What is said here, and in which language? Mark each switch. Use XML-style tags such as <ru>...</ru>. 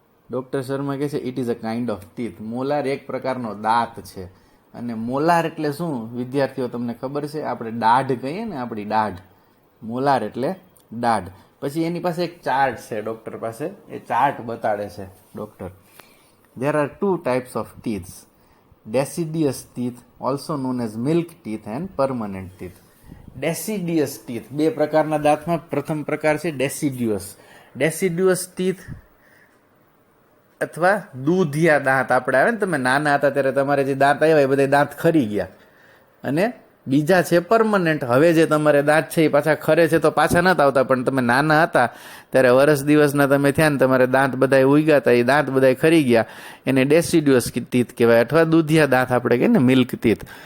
<gu>Doctor Sharma કહે છે</gu> <en>It is a kind of teeth.</en> <gu>Molar એક પ્રકારનો દાંત છે. અને મોલાર એટલે શું વિદ્યાર્થીઓ તમને ખબર છે? આપણે દાઢ કહીએ ને, આપણી દાઢ. મોલાર એટલે દાઢ. પછી એની પાસે એક ચાર્ટ છે ડૉક્ટર પાસે, એ ચાર્ટ બતાડે છે doctor.</gu> <en>There are 2 types of teeth, deciduous teeth, also known as milk teeth, and permanent teeth.</en> <gu>Deciduous teeth, 2 પ્રકારના દાંતમાં પ્રથમ પ્રકાર છે deciduous. Deciduous teeth અથવા દૂધિયા દાંત આપણે આવે ને, તમે નાના હતા ત્યારે તમારે જે દાંત આવ્યા એ બધા દાંત ખરી ગયા. અને બીજા છે પરમનન્ટ. હવે જે તમારે દાંત છે એ પાછા ખરે છે તો પાછા નતા આવતા, પણ તમે નાના હતા ત્યારે વર્ષ દિવસના તમે થયા ને તમારે દાંત બધા ઉગ્યા હતા, એ દાંત બધા ખરી ગયા, એને ડેસિડ્યુઅસ ટીથ કહેવાય, અથવા દૂધિયા દાંત આપણે કહીએ ને, મિલ્ક ટીથ.</gu>